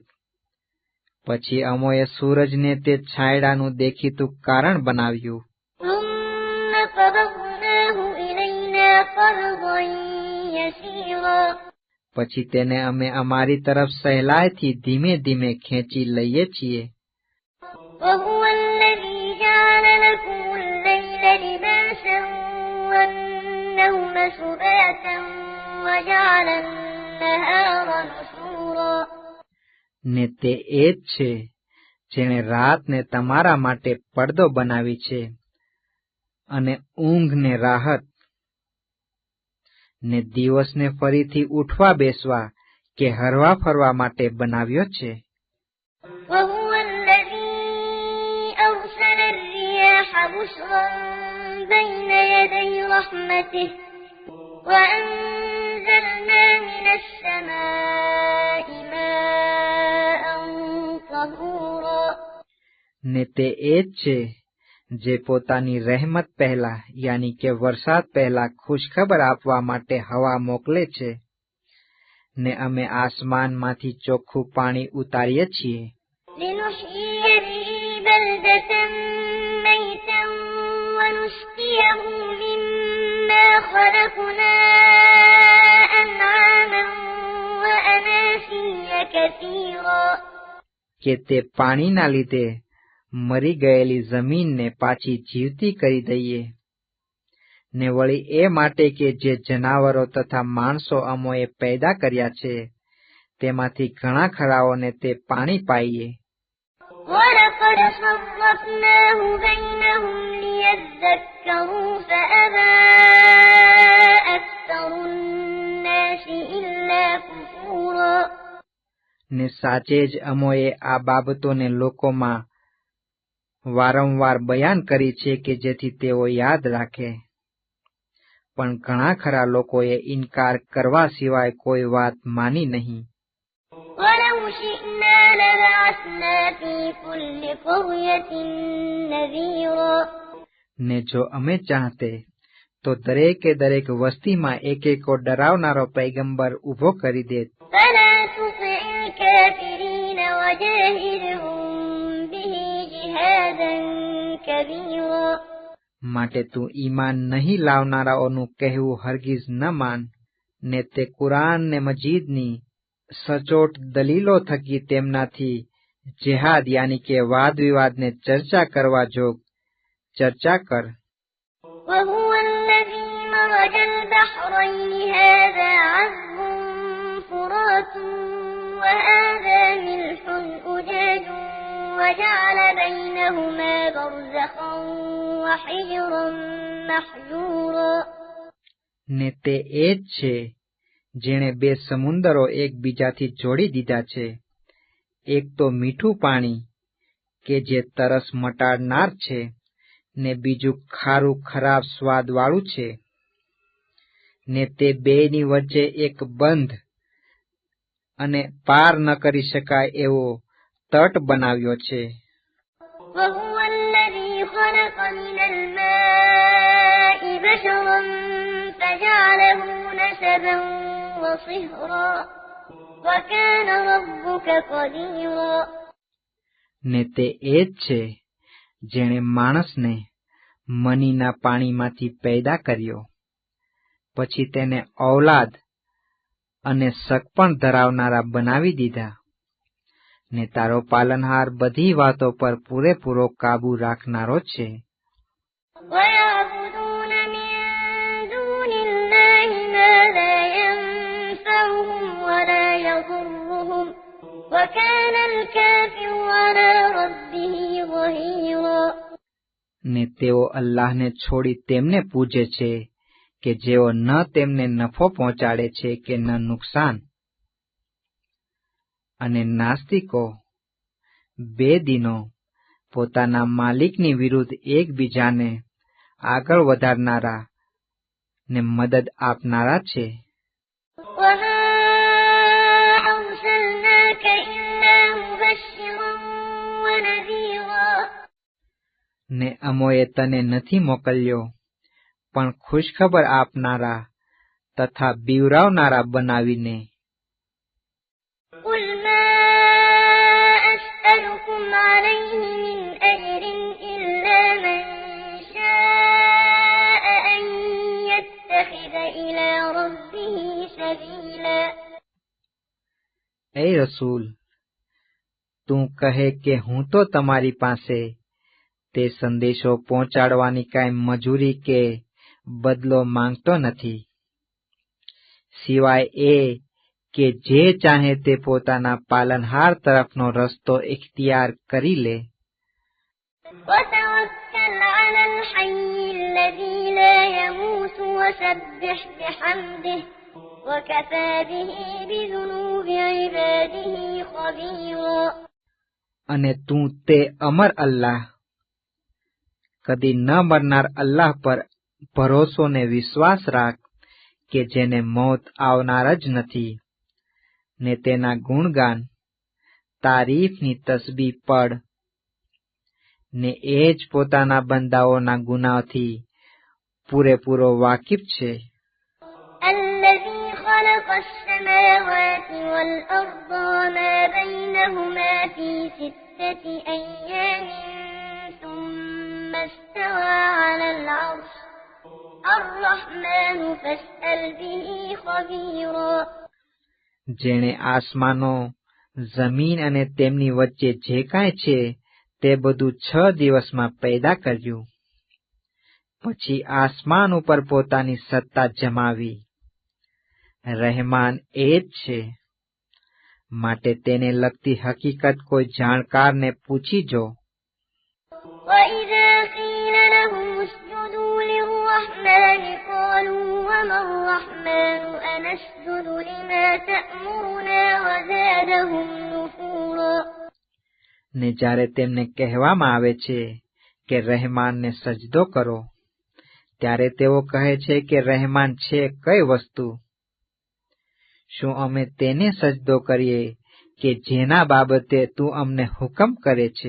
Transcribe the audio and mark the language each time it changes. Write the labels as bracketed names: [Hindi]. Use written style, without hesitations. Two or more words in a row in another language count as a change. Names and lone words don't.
[Gujarati] પછી અમોએ સૂરજને તે છાંયડાનું દેખીતું કારણ બનાવ્યું. [Arabic] ثم قبضناه إلينا قبضا يسيرا. [Gujarati] પછી તેને અમે અમારી તરફ સહેલાઈથી ધીમે ધીમે ખેંચી લઈએ છીએ. [Arabic] وهو الذي جعل لكم الليل لباسا والنوم سباتا وجعل النهار نشورا. [Gujarati] ને તે એ જ છે જેણે રાતને તમારા માટે પડદો બનાવી છે અને ઊંઘને રાહત, ને દિવસને ફરીથી ઉઠવા બેસવા કે હરવા ફરવા માટે બનાવ્યો છે. [Arabic] وهو الذي أرسل الرياح بشرا بين يدي رحمته وأنزلنا من السماء ماء طهورا. [Gujarati] ને તે એ જ છે જે પોતાની રહેમત પહેલા યાની કે વરસાદ પહેલા ખુશખબર આપવા માટે હવા મોકલે છે, ને અમે આસમાનમાંથી ચોખ્ખું પાણી ઉતારીએ છીએ [Arabic] لنحيي به بلدة ميتا ونسقيه مما خلقنا أنعاما وأناسيا كثيرا [Gujarati] કે તે પાણીના લીધે મરી ગયેલી જમીનને પાછી જીવતી કરી દઈએ, ને વળી એ માટે કે જે જનાવરો તથા માણસો અમોએ પેદા કર્યા છે તેમાંથી ઘણા ખરાઓને તે પાણી પાઈએ. [Arabic] ولقد صرفناه بينهم ليذكروا فأبى أكثر الناس إلا كفورا [Gujarati] ને સાચે જ અમોએ આ બાબતોને લોકોમાં વારંવાર બયાન કરી છે કે જેથી તેઓ યાદ રાખે, પણ ઘણા ખરા લોકોએ ઇનકાર કરવા સિવાય કોઈ વાત માની નહીં. [Arabic] ولو شئنا لبعثنا في كل قرية نذيرا [Gujarati] ને જો અમે ચાહતે તો દરેકે દરેક વસ્તીમાં એક ડરાવનારો પૈગંબર ઊભો કરી દેત. [Arabic] فلا تطع الكافرين وجاهدهم به جهادا كبيرا [Gujarati] માટે તું ઈમાન નહીં લાવનારાઓનું કહેવું હરગીઝ ન માન, ને તે કુરાન ને મજીદની સચોટ દલીલો થકી તેમનાથી જેહાદ યાની કે વાદ વિવાદને ચર્ચા કરવા જોગ ચર્ચા કર. [Arabic] وهو الذي مرج البحرين هذا عذب فرات وهذا ملح أجاج وجعل بينهما برزخا وحجرا محجورا [Gujarati] ને તે એ જ છે જેણે બે સમુંદરો એકબીજાથી જોડી દીધા છે, એક તો મીઠું પાણી કે જે તરસ મટાડનાર છે, ને બીજું ખારું ખરાબ સ્વાદવાળું છે, ને તે બેની વચ્ચે એક બંધ અને પાર ન કરી શકાય એવો તટ બનાવ્યો છે. [Arabic] وهو الذي خلق من الماء بشرا فجعله نسبا وصهرا وكان ربك قديرا [Gujarati] ને તે એ જ છે જેણે માણસને મનીના પાણીમાંથી પેદા કર્યો, પછી તેને ઔલાદ અને સગપણ ધરાવનારા બનાવી દીધા, ને તારો પાલનહાર બધી વાતો પર પૂરેપૂરો કાબુ રાખનારો છે. [Arabic] ويعبدون من دون الله ما لا ينفعهم ولا يضرهم وكان الكافر على ربه ظهيرا [Gujarati] ને તેઓ અલ્લાહને છોડી તેમને પૂજે છે કે જેઓ ન તેમને નફો પહોંચાડે છે કે ન નુકસાન. અને નાસ્તિકો બે દિનો પોતાના માલિકની વિરુદ્ધ એકબીજાને આગળ વધારનારા ને મદદ આપનારા છે. [Arabic] وما أرسلناك إلا مبشرا ونذيرا [Gujarati] ને અમોએ તને નથી મોકલ્યો પણ ખુશખબર આપનારા તથા બીવરાવનારા બનાવીને. [Arabic] قل ما أسألكم عليه من أجر إلا من شاء أن يتخذ إلى ربه سبيلا [Gujarati] એ રસૂલ, તું કહે કે હું તો તમારી પાસે તે સંદેશો પહોંચાડવાની કાંઈ મજૂરી કે બદલો માંગતો નથી, સિવાય એ કે જે ચાહે તે પોતાના પાલનહાર તરફનો રસ્તો ઇખ્તિયાર કરી લે. [Arabic] وتوكل على الحي الذي لا يموت وسبح بحمده وكفى به بذنوب عباده خبيرا [Gujarati] અને તું તે અમર અલ્લાહ, કદી ન મરનાર અલ્લાહ પર ભરોસો ને વિશ્વાસ રાખ કે જેને મોત આવનાર જ નથી, ને તેના ગુણગાન તારીફની તસ્બીહ પડ, ને એ જ પોતાના બંદાઓના ગુનાહથી પૂરેપૂરો વાકિફ છે. [Arabic] الذي خلق السماوات والأرض وما بينهما في 6 أيام ثم استوى على العرش الرحمن فاسأل به خبيرا. [Gujarati] જેણે આસમાનો, જમીન અને તેમની વચ્ચે જે કાંઈ છે તે બધું 6 દિવસમાં પેદા કર્યું. પછી આસમાન ઉપર પોતાની સત્તા જમાવી. રહેમાન એ જ છે, માટે તેને લગતી હકીકત કોઈ જાણકારને પૂછી જો. [Arabic] وإذا قيل لهم اسجدوا للرحمن قالوا وما الرحمن أنسجد لما تأمرنا وزادهم نفورا. [Gujarati] ને જ્યારે તેમને કહેવામાં આવે છે કે રહેમાનને સજદો કરો, ત્યારે તેઓ કહે છે કે રહેમાન છે કઈ વસ્તુ? શું અમે તેને સજદો કરીએ કે જેના બાબતે તું અમને હુકમ કરે છે?